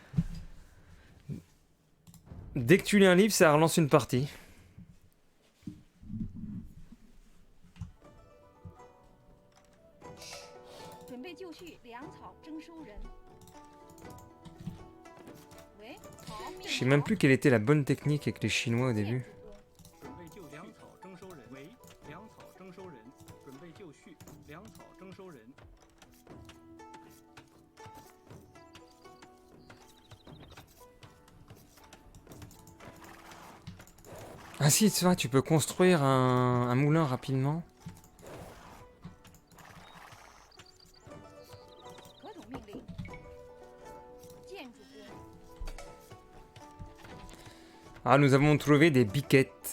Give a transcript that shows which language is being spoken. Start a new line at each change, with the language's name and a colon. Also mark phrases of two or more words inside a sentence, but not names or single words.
French: Dès que tu lis un livre, ça relance une partie. Je sais même plus quelle était la bonne technique avec les Chinois au début.
Chinese: 准备就绪，粮草征收人为粮草征收人，准备就绪，粮草征收人。
French: Ah si, tu vois, tu peux construire un moulin rapidement. Ah, nous avons trouvé des biquettes.